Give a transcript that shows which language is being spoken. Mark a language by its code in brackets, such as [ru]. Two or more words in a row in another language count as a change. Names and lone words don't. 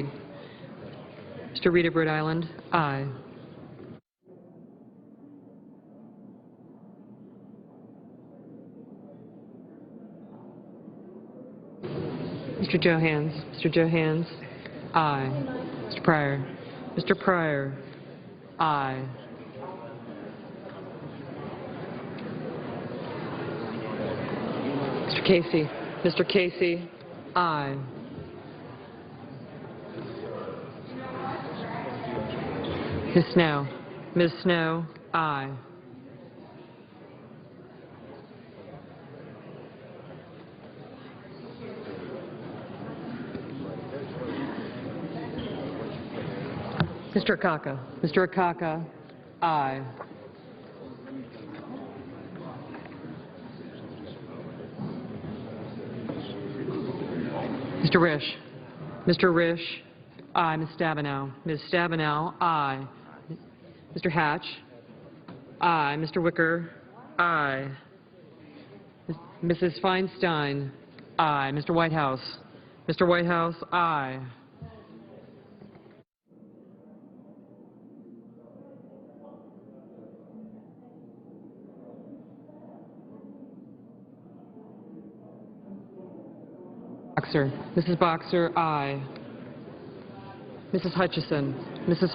[en] Mr. Reed of Rhode Island? Aye. Mr. Johans? Mr. Johans? Aye. Mr. Pryor? Mr. Pryor? Aye. Mr. Casey? Mr. Casey? Aye. Ms. Snow? Ms. Snow? Aye. Mr. Akaka? Mr. Akaka? Aye. Mr. Risch? Mr. Risch? Aye. Ms. Stabenow? Ms. Stabenow? Aye. Mr. Hatch? Aye. Mr. Wicker? Aye. Mrs. Feinstein? Aye. Mr. Whitehouse? Mr. Whitehouse? Aye. Boxer. Mrs. Boxer, aye. Mrs. Hutchison. Mrs.